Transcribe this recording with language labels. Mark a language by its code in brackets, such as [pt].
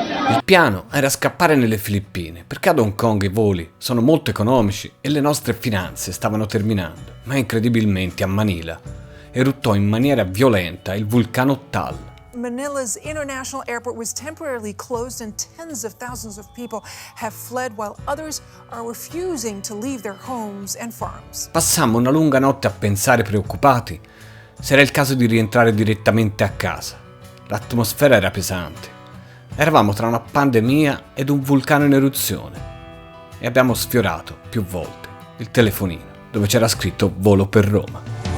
[it] Il piano era scappare nelle Filippine, perché ad Hong Kong i voli sono molto economici e le nostre finanze stavano terminando. Ma incredibilmente a Manila eruttò in maniera violenta il vulcano Taal. [en] Manila's international airport was temporarily closed and tens of thousands of people have fled while others are refusing to leave their homes and farms. [it] Passammo una lunga notte a pensare preoccupati se era il caso di rientrare direttamente a casa. L'atmosfera era pesante. Eravamo tra una pandemia ed un vulcano in eruzione e abbiamo sfiorato più volte il telefonino dove c'era scritto volo per Roma.